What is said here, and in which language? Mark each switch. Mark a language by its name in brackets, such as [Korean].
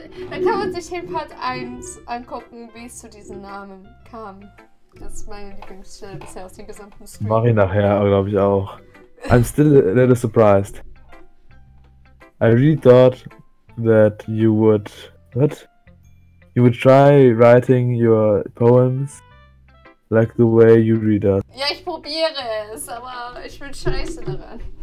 [German] Da kann man sich den Part 1 angucken, wie es zu diesem Namen kam. Das ist meine Lieblingsstelle bisher aus dem gesamten Stream. Mach ich nachher, glaube ich auch. [English] I'm still a little surprised. I really thought that you would... What? You would try writing your poems like the way you read us. [German] Ja, ich probiere es, aber ich bin scheiße daran.